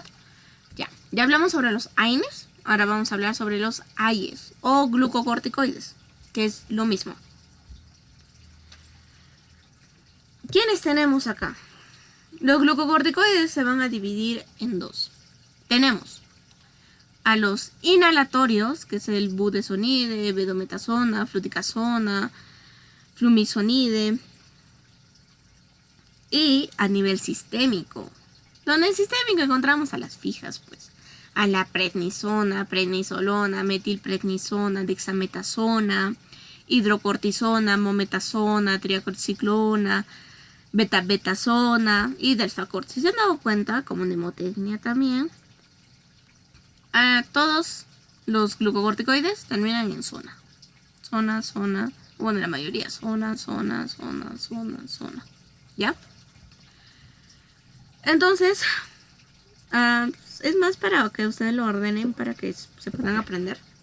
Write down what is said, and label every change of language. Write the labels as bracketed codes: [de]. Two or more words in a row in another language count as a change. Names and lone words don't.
[es] Ya hablamos sobre los AINES, ahora vamos a hablar sobre los AIES o glucocorticoides, que es lo mismo. ¿Quiénes tenemos acá? Los glucocorticoides se van a dividir en dos. Tenemos a los inhalatorios, que es el budesonide, bedometasona, fluticasona, flumisonide. Y a nivel sistémico, donde en sistémico encontramos a las fijas, pues, a la prednisona, prednisolona, metilprednisona, dexametasona, hidrocortisona, mometasona, triaciclona, betabetasona y delfacort. Si se han dado cuenta, como mnemotecnia también, todos los glucocorticoides terminan en zona. Zona, bueno, la mayoría, zona. ¿Ya? Entonces, es más para que ustedes lo ordenen para que se puedan aprender.